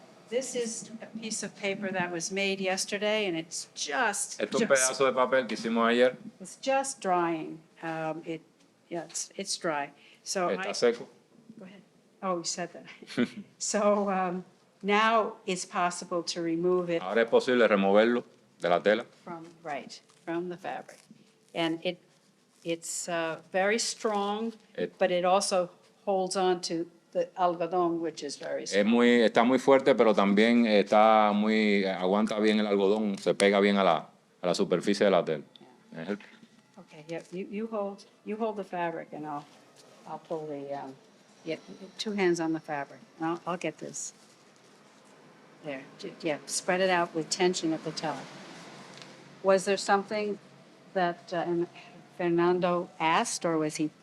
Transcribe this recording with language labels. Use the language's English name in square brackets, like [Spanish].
[English] This is a piece of paper that was made yesterday, and it's [Spanish] Esto es un pedazo de papel que hicimos ayer. [English] it's just drying. It's dry. So [Spanish] Está seco. [English] go ahead. Oh, you said that. So now it's possible to remove it [Spanish] Ahora es posible removerlo de la tela. [English] from the fabric. And it's very strong, It- but it also holds on to the algodón, which is very strong. [Spanish] Está muy fuerte, pero también aguanta bien el algodón, se pega bien a la superficie de la tela. Es el- [English] Okay, yeah, you hold the fabric, and I'll pull the, two hands on the fabric. And I'll get this. There, yeah, spread it out with tension at the top. Was there something that Fernando asked, or was he